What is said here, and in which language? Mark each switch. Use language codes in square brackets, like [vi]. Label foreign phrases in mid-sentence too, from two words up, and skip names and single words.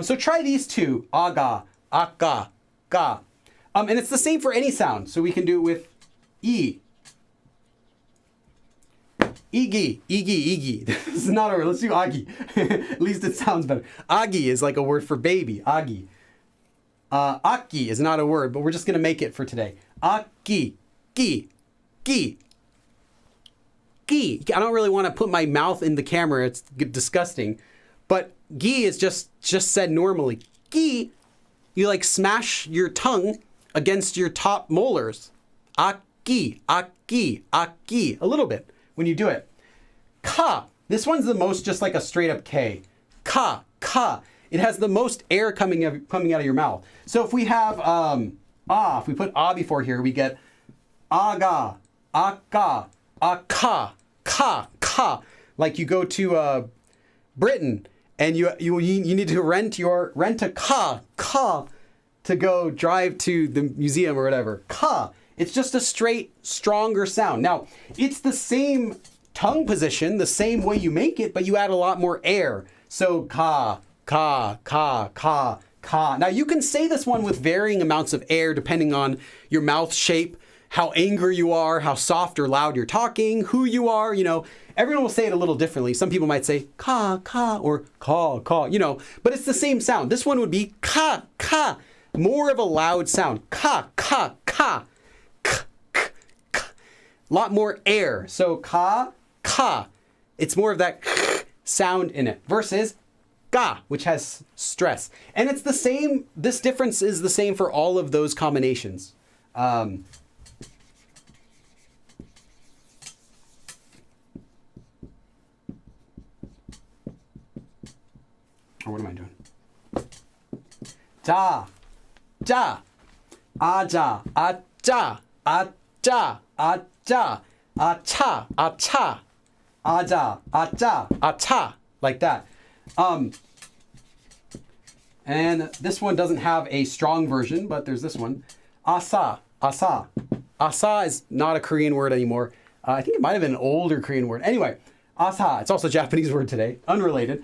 [en] So try these two, aga, aka, ga. And it's the same for any sound. So we can do it with e. Igi, igi. This is not a word. Let's do agi. At least it sounds better. Agi is like a word for baby. Agi. Aki is not a word, but we're just going to make it for today. Aki, gi, gi, gi. I don't really want to put my mouth in the camera. It's disgusting. But gi is just said normally. Gi, you like smash your tongue against your top molars. Aki, aki, aki. A little bit when you do it. Ka. This one's the most just like a straight up K. Ka, ka. It has the most air coming out of your mouth. So if we have if we put before here, we get aga, aka, aka, ka, ka. Like you go to Britain and you need to rent a car to go drive to the museum or whatever. Ka. It's just a straight, stronger sound. Now, it's the same tongue position, the same way you make it, but you add a lot more air. So ka, ka, ka, ka, ka. Now you can say this one with varying amounts of air depending on your mouth shape, how angry you are, how soft or loud you're talking, who you are, Everyone will say it a little differently. Some people might say ka, ka, or ka, ka, but it's the same sound. This one would be ka, ka, more of a loud sound. Ka, ka, ka, k, k, k. Lot more air. So ka, ka. It's more of that k sound in it versus ga, which has stress. And it's the same, this difference is the same for all of those combinations. Or what am I doing? Da, da, aja, aja, aja, aja, acha, acha, aja, aja, acha, like that. And this one doesn't have a strong version, but there's this one. Asa, asa. Asa is not a Korean word anymore. I think it might have been an older Korean word. Anyway, asa, it's also a Japanese word today, unrelated.